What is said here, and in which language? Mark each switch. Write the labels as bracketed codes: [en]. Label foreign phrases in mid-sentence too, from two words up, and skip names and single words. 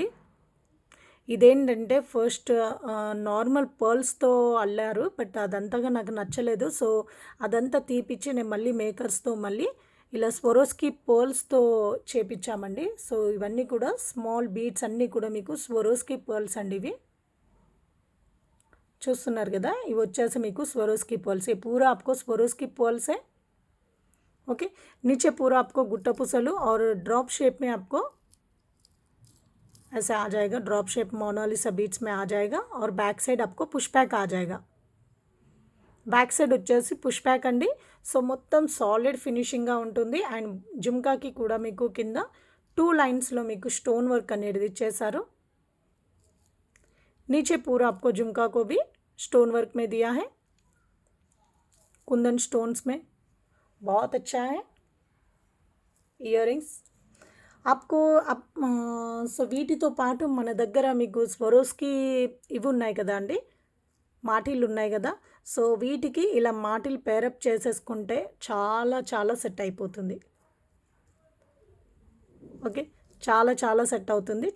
[te] ఇదేంటంటే [en] first normal pearlsతో [te] అల్లారు, బట్ అదంతగా నాకు నచ్చలేదు. సో అదంతా తీపిచ్చి నేను మళ్ళీ మేకర్స్తో మళ్ళీ ఇలా స్వరోస్కి పర్ల్స్తో చేపించామండి. సో ఇవన్నీ కూడా [en] small beads [te] అన్నీ కూడా మీకు స్వరోస్కి పర్ల్స్ అండి. ఇవి చూస్తున్నారు కదా, ఇవి వచ్చేసి మీకు స్వరోస్కి పర్ల్స్. [hi] ये पूरा आपको स्वरोस्की पर्ल्स है. ओके, नीचे पूरा आपको गुट्टा पुसलू और [en] drop shape [hi] में आपको ऐसे आ जाएगा. [en] drop shape [hi] मोनालिसा बीट्स में आ जाएगा. और [en] back side [hi] आपको [en] push back [hi] आ जाएगा. [en] back side [te] వచ్చేసి [en] push back [te] అండి. సో మొత్తం [en] solid finishingగా [te] ఉంటుంది. అండ్ జుమ్కాకి కూడా మీకు కింద 2 లైన్స్లో మీకు [en] stone work [te] అనేది ఇచ్చేసారు. [hi] नीचे पूरा आपको झुमका को भी [en] stone work [hi] में दिया है, कुंदन स्टोन्स में. बहुत अच्छा है. [te] ఇయరింగ్స్ आपको సో వీటితో పాటు మన దగ్గర మీకు స్వరోస్కి ఇవి ఉన్నాయి కదా అండి, మాటిలు ఉన్నాయి కదా. సో వీటికి ఇలా మాటిల్ పేరప్ చేసేసుకుంటే చాలా చాలా సెట్ అయిపోతుంది. ఓకే, చాలా చాలా సెట్ అవుతుంది.